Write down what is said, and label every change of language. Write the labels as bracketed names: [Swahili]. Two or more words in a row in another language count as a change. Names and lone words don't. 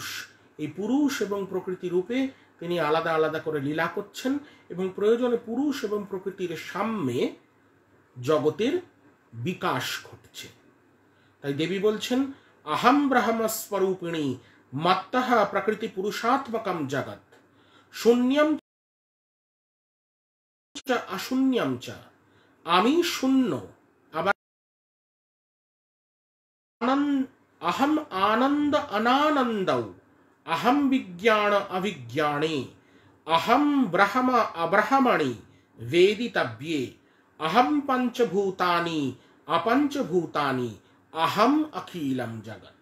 [Bangla] এই পুরুষ এবং প্রকৃতি রূপে তিনি আলাদা আলাদা করে লীলা করছেন এবং প্রয়োজনে পুরুষ এবং প্রকৃতির সাম্যে জগতের বিকাশ ঘটছে। তাই দেবী বলছেন, [Sanskrit] अहम् ब्रह्मस्वरूपिणी मत्तः प्रकृति पुरुषात्मकम् जगत् शून्यम् च अशून्यम् च। [Bangla] আমি শূন্য, আবার [Sanskrit] अहम आनंद अनानंदौ अहम विज्ञान अविज्ञाने अहम ब्रह्म अब्रह्मणि वेदितव्ये अहम पंचभूतानि अपंचभूतानि अहम अखिलम जगत।